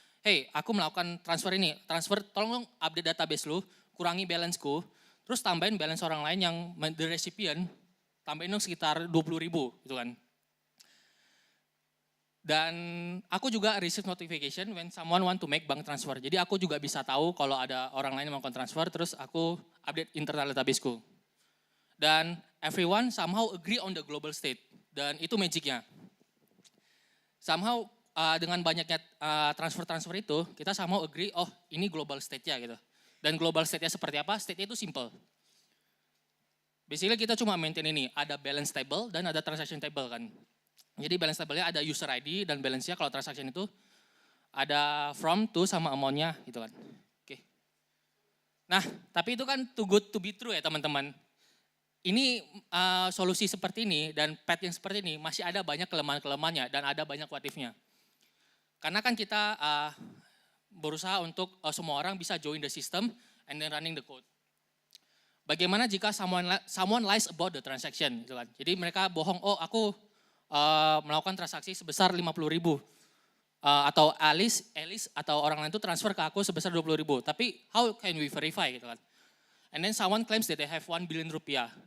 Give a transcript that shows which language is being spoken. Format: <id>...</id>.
<id>Hey, aku melakukan transfer ini, tolong update database lu, kurangi balance-ku, terus tambahin balance orang lain yang</id> <en>the recipient,</en> <id>tambahin dong sekitar 20.000 gitu kan. Dan aku juga</id> <en>receive notification when someone want to make bank transfer.</en> <id>Jadi aku juga bisa tahu kalau ada orang lain yang melakukan transfer, terus aku update internal database-ku.</id> <en>Dan everyone somehow agree on the global state.</en> <id>Dan itu magicnya. Somehow dengan banyaknya transfer-transfer itu, kita somehow agree, oh ini global state-nya gitu. Dan global state-nya seperti apa? State-nya itu simple. Basically kita cuma maintain ini, ada balance table dan ada transaction table kan. Jadi balance table-nya ada user ID dan balance-nya kalau transaction itu ada from, to, sama amount-nya gitu kan. Oke. Nah, tapi itu kan</id> <en>too good to be true</en> <id>ya teman-teman. Ini solusi seperti ini dan path yang seperti ini masih ada banyak kelemahan-kelemahannya dan ada banyak what if-nya. Karena kan kita berusaha untuk semua orang bisa</id> <en>join the system and then running the code.</en> <id>Bagaimana jika</id> <en>someone lies about the transaction gitu kan.</en> <id>Jadi mereka bohong, oh aku melakukan transaksi sebesar 50.000 atau Alice atau orang lain itu transfer ke aku sebesar 20.000.</id> <en>Tapi how can we verify gitu kan? And then someone claims that they have 1 billion rupiah.</en>